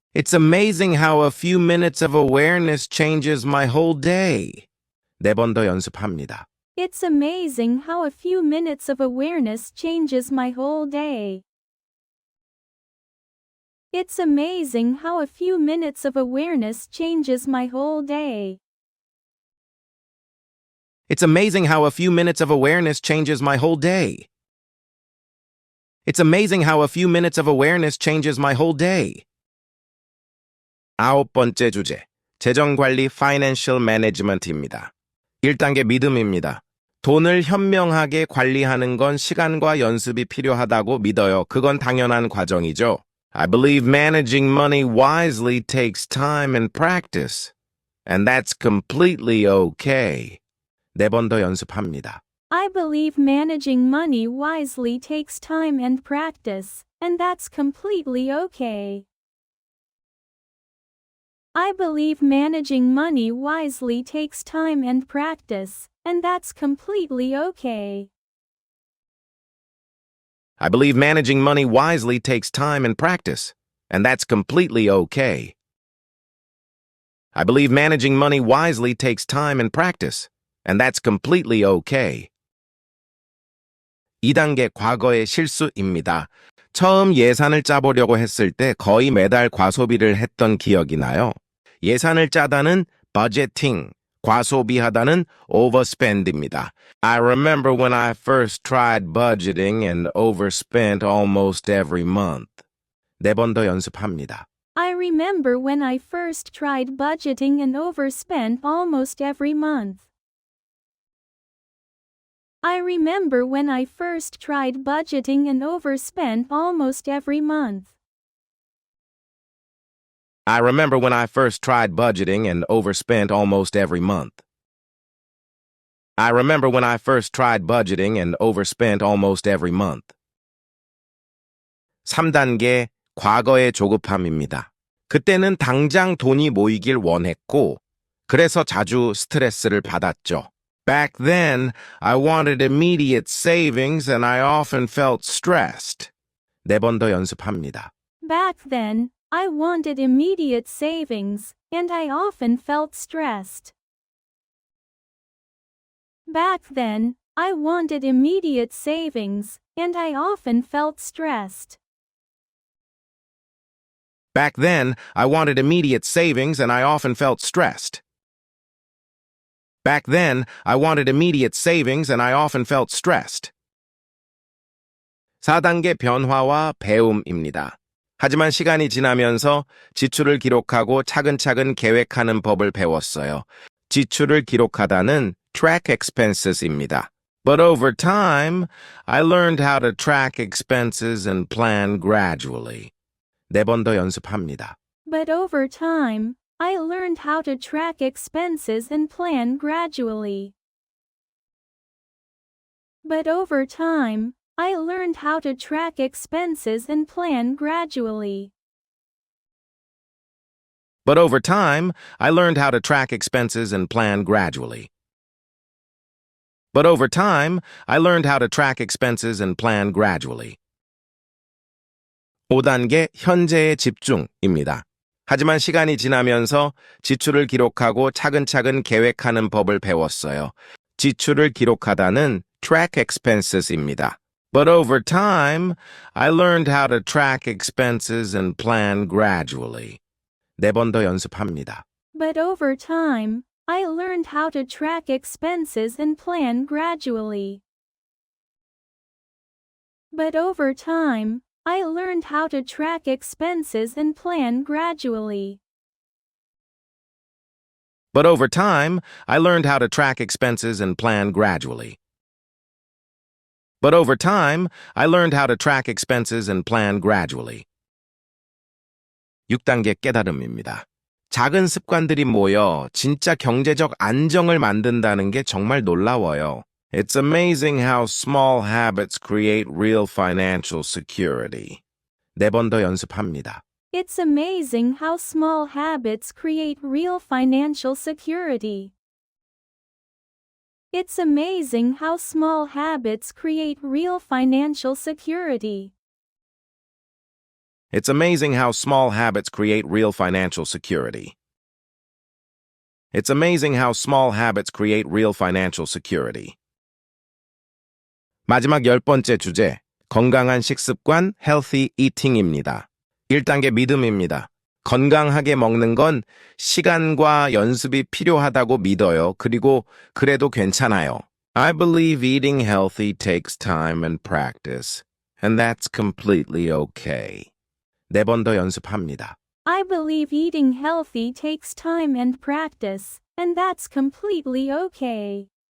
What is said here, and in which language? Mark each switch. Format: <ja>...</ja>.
<en>It's amazing how a few minutes of awareness changes my whole day.</en> <ko>4번 더 연습합니다.</ko> <en>It's amazing how a few minutes of awareness changes my whole day. It's amazing how a few minutes of awareness changes my whole day. It's amazing how a few minutes of awareness changes my whole day. It's amazing how a few minutes of awareness changes my whole day.</en> <ko>9번째 주제, 재정관리</ko> <en>financial management</en> <ko>입니다. 1단계 믿음입니다. 돈을 현명하게 관리하는 건 시간과 연습이 필요하다고 믿어요. 그건 당연한 과정이죠.</ko> <en>I believe managing money wisely takes time and practice. And that's completely okay.</en> <ko>4번 더 연습합니다.</ko> <en>I believe managing money wisely takes time and practice, and that's completely okay. I believe managing money wisely takes time and practice, and that's completely okay. I believe managing money wisely takes time and practice, and that's completely okay. I believe managing money wisely takes time and practice, and that's completely okay.</en> <ko>2단계 과거의 실수입니다. 처음 예산을 짜보려고 했을 때 거의 매달 과소비를 했던 기억이 나요. 예산을 짜다는 budgeting, 과소비하다는 overspend입니다.</ko> <en>I remember when I first tried budgeting and overspent almost every month.</en> <ko>4번 더 연습합니다.</ko> <en>I remember when I first tried budgeting and overspent almost every month. I remember when I first tried budgeting and overspent almost every month. I remember when I first tried budgeting and overspent almost every month. I remember when I first tried budgeting and overspent almost every month.</en> <ko>3단계 과거의 조급함입니다. 그때는 당장 돈이 모이길 원했고, 그래서 자주 스트레스를 받았죠.</ko> <en>Back then, I wanted immediate savings and I often felt stressed.</en> <ko>4번 더 연습합니다.</ko> <en>Back then, I wanted immediate savings, and I often felt stressed. Back then, I wanted immediate savings, and I often felt stressed. Back then, I wanted immediate savings and I often felt stressed. Back then, I wanted immediate savings and I often felt stressed.</en> <ko>4단계 변화와 배움입니다. 하지만 시간이 지나면서 지출을 기록하고 차근차근 계획하는 법을 배웠어요. 지출을 기록하다는</ko> <en>track expenses</en> <ko>입니다.</ko> <en>But over time, I learned how to track expenses and plan gradually.</en> <ko>4번 더 연습합니다.</ko> <en>But over time, I learned how to track expenses and plan gradually. But over time, I learned how to track expenses and plan gradually. But over time, I learned how to track expenses and plan gradually. But over time, I learned how to track expenses and plan gradually.</en> <ko>5단계 현재의 집중입니다. 하지만 시간이 지나면서 지출을 기록하고 차근차근 계획하는 법을 배웠어요. 지출을 기록하다는</ko> <en>track expenses</en> <ko>입니다.</ko> <en>But over time, I learned how to track expenses and plan gradually.</en> <ko>4번 더 연습합니다.</ko> <en>But over time, I learned how to track expenses and plan gradually. But over time, I learned how to track expenses and plan gradually. But over time, I learned how to track expenses and plan gradually. But over time, I learned how to track expenses and plan gradually.</en> <ko>6단계 깨달음입니다. 작은 습관들이 모여 진짜 경제적 안정을 만든다는 게 정말 놀라워요.</ko> <en>It's amazing how small habits create real financial security.</en> <ko>4번 더 연습합니다.</ko> <en>It's amazing how small habits create real financial security. It's amazing how small habits create real financial security. It's amazing how small habits create real financial security. It's amazing how small habits create real financial security.</en> <ko>마지막 10번째 주제, 건강한 식습관,</ko> <en>healthy eating</en> <ko>입니다. 1단계 믿음입니다. 건강하게 먹는 건 시간과 연습이 필요하다고 믿어요. 그리고 그래도 괜찮아요.</ko> <en>I believe eating healthy takes time and practice, and that's completely okay.</en> <ko>4번 더 연습합니다.</ko> <en>I believe eating healthy takes time and practice, and that's completely okay.</en>